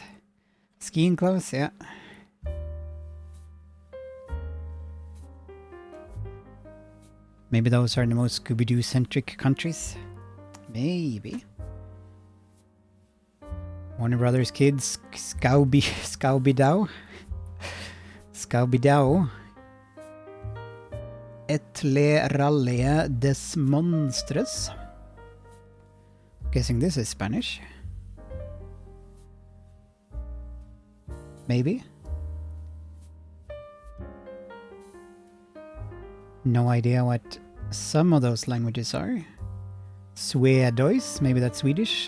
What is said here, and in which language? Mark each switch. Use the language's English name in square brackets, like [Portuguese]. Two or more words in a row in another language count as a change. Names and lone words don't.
[English] Skiing clothes, yeah. Maybe those are the most Scooby-Doo-centric countries. Maybe. Warner Brothers Kids, Scooby-Doo. Scooby-Doo. [French] Et le rallie des monstres. [English] Guessing this is Spanish. Maybe. No idea what some of those languages are. Swedois, maybe that's Swedish.